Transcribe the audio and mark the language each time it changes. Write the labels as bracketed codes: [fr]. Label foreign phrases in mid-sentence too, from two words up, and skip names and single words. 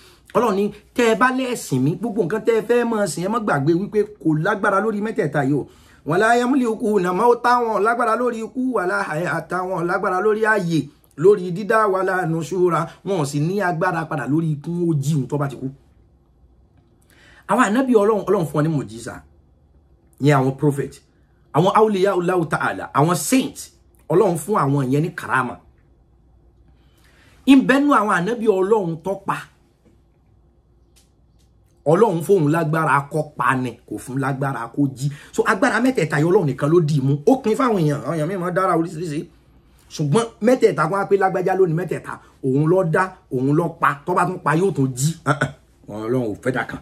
[yo] Ọlọ́run ní tẹ́ ẹ bá lẹ́sìn mi gbogbo nǹkan tẹ́ ẹ fẹ́ máa sìn ẹ má gbàgbé wípé kò lágbára lórí mẹ́tẹ̀ẹ̀ta yìí o [ar] ولا يملكون موتا [yo] wọn lágbára lórí ikú [ar] ولا حياة [yo] wọn lágbára lórí ayé lórí dídá [ar] ولا نشورا [yo] wọn sì ní agbára padà lórí ikú ó jí ohun tó bá ti kú. Àwọn ànábì Ọlọ́run fún wọn ní mùjísà yẹn àwọn prophet àwọn awliya [ar] الله تعالى [yo] àwọn saint Ọlọ́run fún àwọn yẹn ní karama ìbẹ́nu àwọn ànábì Ọlọ́run tó pa Ọlọ́run fóun lágbára kó pa ni kò fún lágbára kó jí. So agbára mẹ́tẹ̀ẹ̀ta yìí Ọlọ́run nìkan ló dì mú ó pin fáwọn èèyàn àwọn èèyàn mímọ́ dára oríṣiríṣi ṣùgbọ́n mẹ́tẹ̀ẹ̀ta kó wá pé lágbájá lónìí mẹ́tẹ̀ẹ̀ta òun ló dá òun ló pa tó bá tún pa yóò tún jí Ọlọ́run ò fẹ́ dà kan.